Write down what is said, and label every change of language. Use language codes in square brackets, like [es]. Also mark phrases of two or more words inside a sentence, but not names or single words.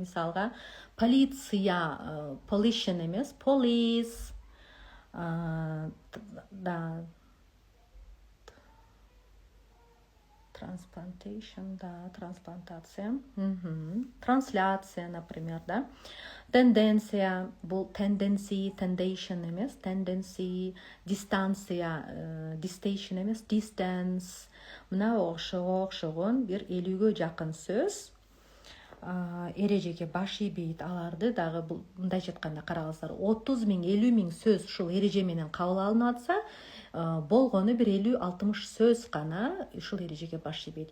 [ky] Мисалга полиция, pollution эмес, police, да, transplantation, да, трансплантация, трансляция, например, да. Тенденция, бул tendency, tendation эмес, tendency, дистанция, distation эмес, distance. Мына окшогон бир 50гө жакын сөз эрежеге баш ийбейт. Аларды дагы мындайча айтканда карагылсаңыздар 30 миң, 50 миң сөз ушул эреже менен кабыл алынып атса, болгону бир 50-60 сөз гана ушул эрежеге баш ийбейт.